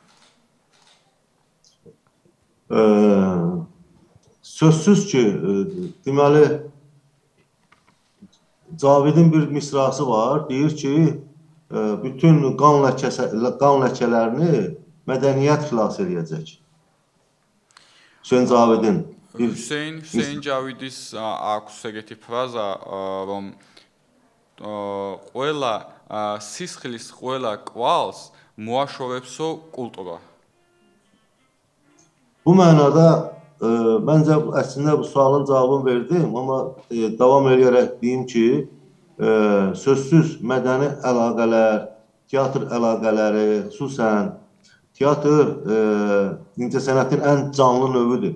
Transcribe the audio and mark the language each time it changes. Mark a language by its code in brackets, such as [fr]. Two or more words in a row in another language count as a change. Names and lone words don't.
[az] Sözsüz ki, deməli, Cavidin bir misrası var, deyir ki, bütün qan ləkələrini mədəniyyət xilas edəcək. Hüseyin Cavidin. [ka] Hüseyn Cavidi's აქვს ეგეთი ფრაზა, რომ ყველა სისხლის ყველა კვალს მოაშორებსო კულტურა. [az] Bu mənada məncə əslində bu sualın cavabını verdim, amma davam edərək deyim ki, sözsüz mədəni əlaqələr, teatr əlaqələri, xüsusən teatr incəsənətin ən canlı növüdür.